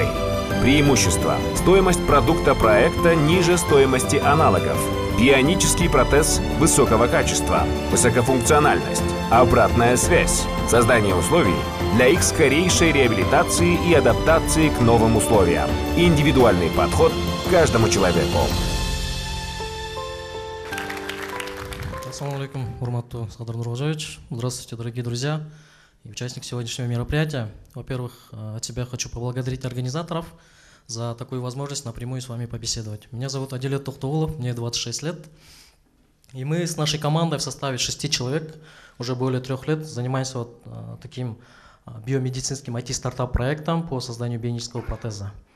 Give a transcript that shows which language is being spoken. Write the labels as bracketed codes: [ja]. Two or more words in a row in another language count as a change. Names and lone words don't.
[ru] Преимущества: стоимость продукта проекта ниже стоимости аналогов. Бионический протез высокого качества, высокофункциональность, обратная связь, создание условий для их скорейшей реабилитации и адаптации к новым условиям, индивидуальный подход к каждому человеку. [ky] Ассаламу алейкум, урматтуу Садыр Нуркожоевич. [ru] Здравствуйте, дорогие друзья и участники сегодняшнего мероприятия. Во-первых, от себя хочу поблагодарить организаторов за такую возможность напрямую с вами побеседовать. Меня зовут Адилет Тохтоулов, мне 26 лет. И мы с нашей командой в составе 6 человек уже более 3 лет занимаемся таким биомедицинским IT-стартап-проектом по созданию бионического протеза.